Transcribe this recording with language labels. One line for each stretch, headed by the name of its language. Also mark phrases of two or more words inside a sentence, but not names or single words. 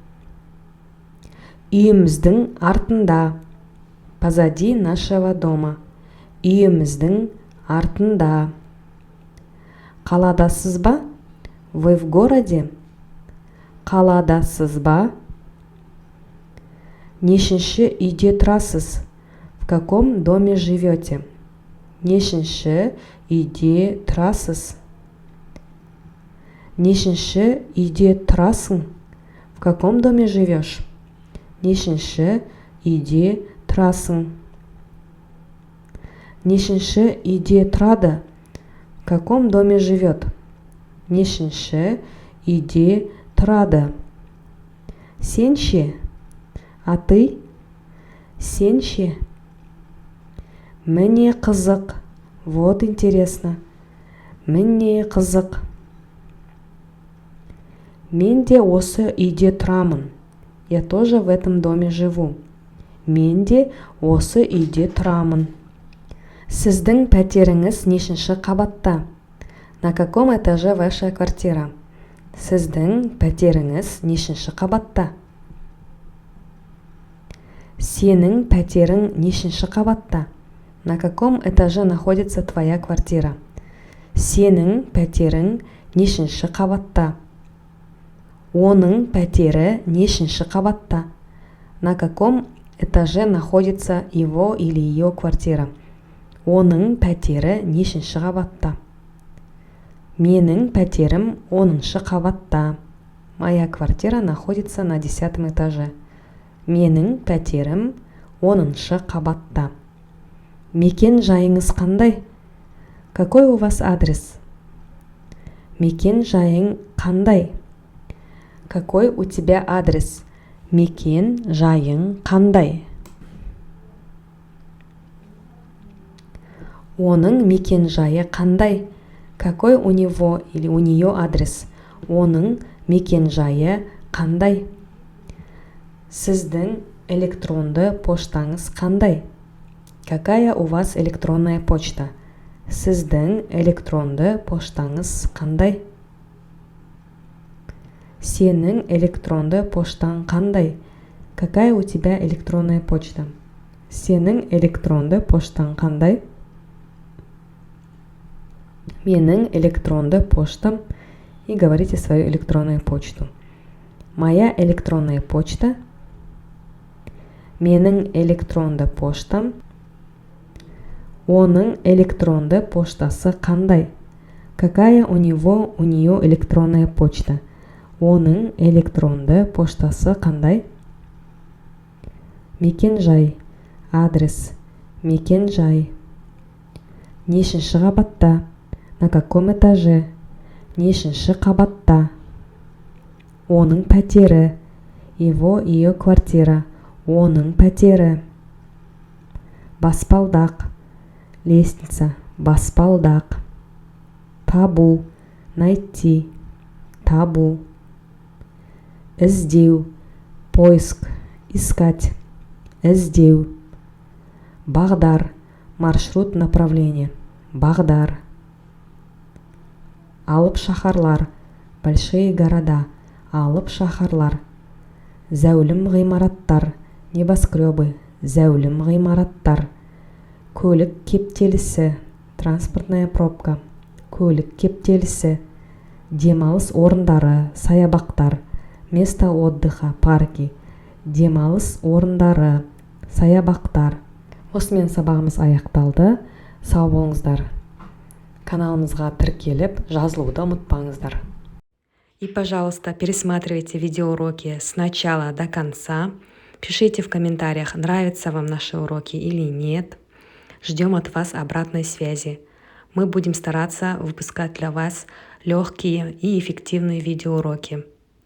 Kazakh: Үйіміздің артында.
Russian: Позади нашего дома.
Kazakh: Үйіміздің артында. Қаладасыз ба?
Russian: Вы в городе?
Kazakh: Қаладасыз ба? Нешінші үйде тұрасыз?
Russian: В каком доме живете?
Kazakh: Нешінші үйде тұрасыз? Нешінші үйде тұрасың?
Russian: В каком доме живешь?
Kazakh: Нешінші үйде тұрасың? Нешінші үйде тұрады?
Russian: В каком доме живет?
Kazakh: Нешінші үйде тұрады? Сен ше?
Russian: А ты?
Kazakh: Сен ше? Міне қызық.
Russian: Вот интересно.
Kazakh: Міне қызық. Мен де осы үйде тұрамын.
Russian: Я тоже в этом доме живу.
Kazakh: Мен де осы үйде тұрамын. Сіздің пәтеріңіз нешінші қабатта?
Russian: На каком этаже ваша квартира?
Kazakh: Сіздің пәтеріңіз нешінші қабатта? Сенің пәтерің нешінші қабатта?
Russian: На каком этаже находится твоя квартира?
Kazakh: Сенің пәтерің нешінші қабатта? Оның пәтері нешінші қабатта?
Russian: На каком этаже находится его или ее квартира?
Kazakh: Оның пәтері нешінші қабатта? Менің пәтерім 10-шы қабатта.
Russian: Моя квартира находится на 10-м этаже.
Kazakh: Менің пәтерім 10-шы қабатта. Мекен жайыңыз қандай?
Russian: Какой у вас адрес?
Kazakh: Мекен жайың қандай?
Russian: Какой у тебя адрес?
Kazakh: Мекен жайың қандай? Оның мекен жайы қандай?
Russian: Какой у него или у нее адрес?
Kazakh: Оның мекен жайы қандай? Сіздің электронды поштаңыз қандай?
Russian: Какая у вас электронная почта?
Kazakh: Сіздің электронды поштаңыз қандай? Сенің электронды поштаң қандай?
Russian: Какая у тебя электронная почта?
Kazakh: Сенің электронды поштаң қандай? Менің электронды поштам.
Russian: И говорите свою электронную почту. Моя электронная почта.
Kazakh: Менің электронды поштам. Оның электронды поштасы қандай?
Russian: Какая у него, у нее электронная почта?
Kazakh: Оның электронды поштасы қандай? Мекен жай. Адрес. Мекен жай. Нешінші қабатта?
Russian: На каком этаже?
Kazakh: Нешінші қабатта? Оның пәтері.
Russian: Его, ее квартира.
Kazakh: Оның пәтері. Баспалдақ. Лестница. Баспалдақ. Табу. Найти. Табу. Іздеу.
Russian: Поиск. Искать. Іздеу. Бағдар. Маршрут направления.
Kazakh: Бағдар. Алып шаһарлар.
Russian: Большие города.
Kazakh: Алып шаһарлар. Зәулім ғимараттар. Небоскребы. Зәулім ғимараттар. көлік кептелісі,
Russian: транспортная пробка,
Kazakh: көлік кептелісі, демалыс орындары, саябақтар,
Russian: место отдыха, парки,
Kazakh: демалыс орындары, саябақтар. Осымен сабағымыз аяқталды. Сау болыңыздар. Каналымызға тіркеліп, жазылуды ұмытпаңыздар.
Russian: И, пожалуйста, пересматривайте видеоуроки с начала до конца. Пишите в комментариях, нравятся вам наши уроки или нет. Ждем от вас обратной связи. Мы будем стараться выпускать для вас легкие и эффективные видеоуроки.